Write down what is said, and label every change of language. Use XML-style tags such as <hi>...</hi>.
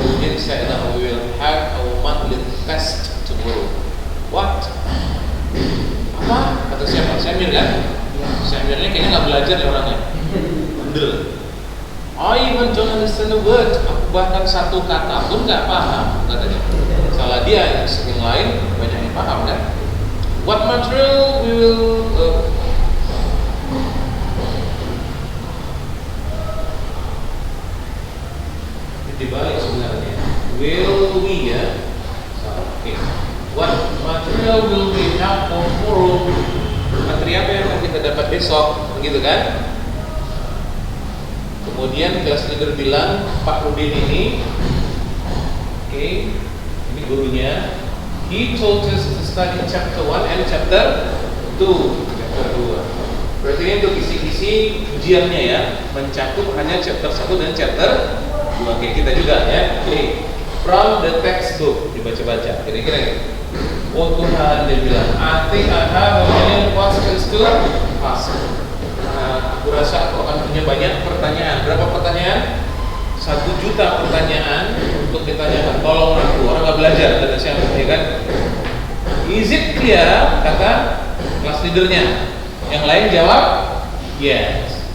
<en>Udin said that we will have our monthly test tomorrow. What?</en> <id>Apa? Kata siapa? Samir kan? Samirnya kayaknya nggak belajar ya orangnya. Bandel.</id> <en>I even don't understand the word.</en> <id>Aku bahkan satu kata pun nggak paham katanya. Salah dia, yang lain banyak yang paham kan?</id> <en>What material we will</en> <id>dibalik sebenarnya.</id> <en>Will we ya? Okay. What material will we have for tomorrow?</en> <id>Materi apa yang akan kita dapat besok? Begitu kan? Kemudian kelas leader bilang Pak Rudin ini, ini gurunya.</id> <en>He told us to study chapter 1 and chapter 2. Chapter 2.</en> <id>Berarti ini untuk isi-isi ujiannya ya, mencakup hanya chapter 1 dan chapter 2. Kayak kita juga ya.</id> <en>From the textbook</en> <id>dibaca-baca. Kira-kira gitu. Oh Tuhan, dia bilang,</id> <en>I think I have a million questions to ask.</en> <id>Aku rasa aku akan punya banyak pertanyaan. Berapa pertanyaan? 1 juta pertanyaan untuk ditanyakan. Tolong aku, orang nggak belajar, kata siapa ya kan?</id> <en>Is it clear?</en> <id>Kata kelas leadernya. Yang lain jawab yes.</id>